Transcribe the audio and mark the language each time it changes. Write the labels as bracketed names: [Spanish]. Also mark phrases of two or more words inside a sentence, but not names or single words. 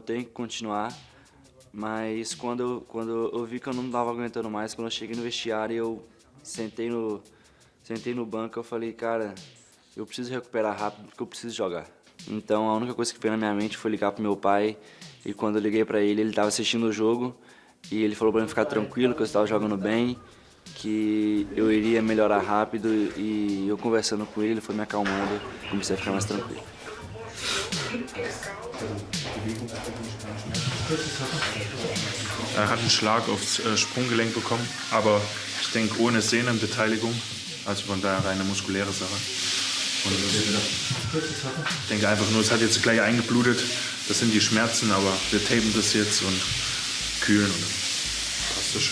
[Portuguese] Então eu tenho que continuar. Mas quando eu vi que eu não tava aguentando mais, quando eu cheguei no vestiário, eu sentei no banco, eu falei, cara, eu preciso recuperar rápido porque eu preciso jogar. Então a única coisa que veio na minha mente foi ligar pro meu pai, e quando eu liguei pra ele, ele tava assistindo o jogo e ele falou pra mim ficar tranquilo, que eu estava jogando bem, que eu iria melhorar rápido, e eu conversando com ele foi me acalmando, comecei a ficar mais tranquilo. [German] Er hat einen Schlag aufs Sprunggelenk bekommen, aber ich denke ohne Sehnenbeteiligung, also von daher reine muskuläre Sache. Und ich denke einfach nur, es hat jetzt gleich eingeblutet, das sind die Schmerzen, aber wir tapen das jetzt und kühlen und dann passt das schon.